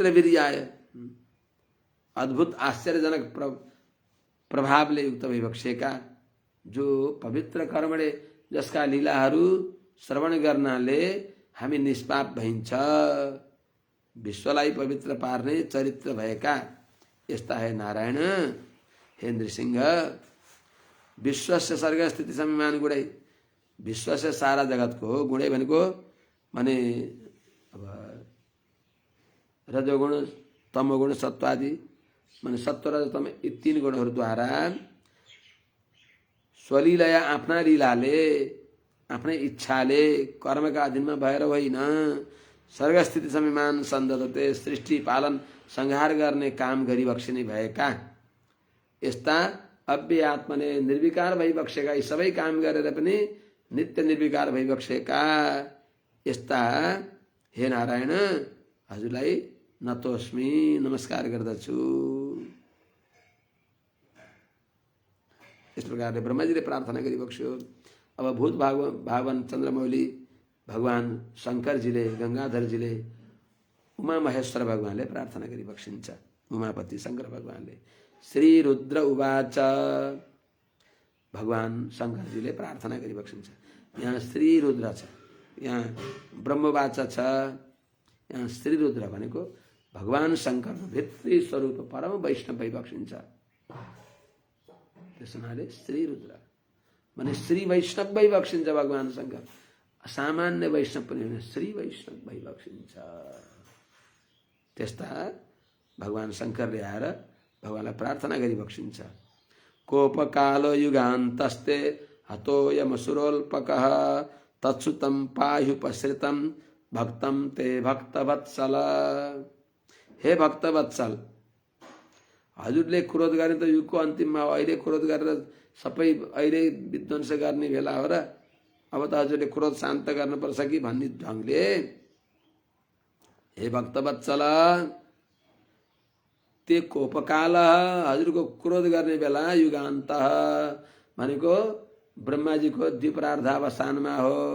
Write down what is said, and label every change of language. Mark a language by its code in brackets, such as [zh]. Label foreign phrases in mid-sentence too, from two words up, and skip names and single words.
[ne] वीर्याय, अद्भुत आश्चर्यजनक प्रभावले युक्त भइबक्सेका, जो पवित्र कर्मले, जसका लीलाहरू श्रवण गर्नाले हामी निष्पाप भइन्छ, विश्वलाई पवित्र पार्ने चरित्र भएका यस्ता हे नारायण, हे नृसिंह। [sa] विश्वस्य सर्ग स्थिति संयमान गुणै, [ne] विश्वस्य सारा जगतको गुणै भनेको माने अब रजोगुण, तमोगुण, सत्वादि, माने सत्व रज तम यी 3 गुणहरूद्वारा स्वलीलया आफ्ना लीलाले, आफ्नै इच्छाले, कर्मका अधीनमा भएर होइन, [sa] सर्गस्थिति संयमान सन्दधते, [ne] सृष्टि पालन संहार गर्ने काम गरिबक्सिने भएका यस्ता [sa] अव्यय आत्मने [ne] निर्विकार भइबक्सेका, यी सबै काम गरेर पनि नित्य निर्विकार भइबक्सेका यस्ता हे नारायण, हजुरलाई नतोस्मी नमस्कार गर्दछु। इस प्रकारले ब्रह्माजीले प्रार्थना गरिबक्स्यो। अब भूत भावन चन्द्रमौली भगवान शङ्करजीले गङ्गाधरजीले उमा महेश्वर भगवानले प्रार्थना गरिबक्सिन्छ। उमापति शङ्कर भगवानले [sa] श्री रुद्र उवाच [ne] भगवान शङ्करजीले प्रार्थना गरिबक्सिन्छ। यहाँ श्री रुद्र छ, यहाँ ब्रह्मवाचा छ, यहाँ श्री रुद्र भनेको भगवान शङ्कर भित्री स्वरूप परम वैष्णव भइबक्सिन्छ। त्यस हुनाले श्री रुद्र भने श्री वैष्णव भइबक्सिन्छ भगवान शङ्कर। सामान्य वैष्णव पनि होइन, श्री वैष्णव भइबक्सिन्छ। त्यस्ता भगवान शङ्करले आएर भगवानलाई प्रार्थना गरिबक्सिन्छ। [sa] कोपकालो युगान्तस्ते हतोयमसुरोल्पकः तत्सुतं पाह्युपसृतं भक्तं ते भक्तवत्सल। [ne] हे भक्तवत्सल, हजुरले क्रोध गर्ने त युगको अन्तिममा हो। अहिले क्रोध गरेर सबै अहिले विध्वंस गर्ने बेला हो र अब त हजुरले क्रोध शान्त गर्नुपर्छ कि भन्ने ढङ्गले हे भक्तवत्सल [sa] ते कोपकाल [ne] हजुरको क्रोध गर्ने बेला युगान्त भनेको ब्रह्माजीको द्विपरार्धावसानमा हो।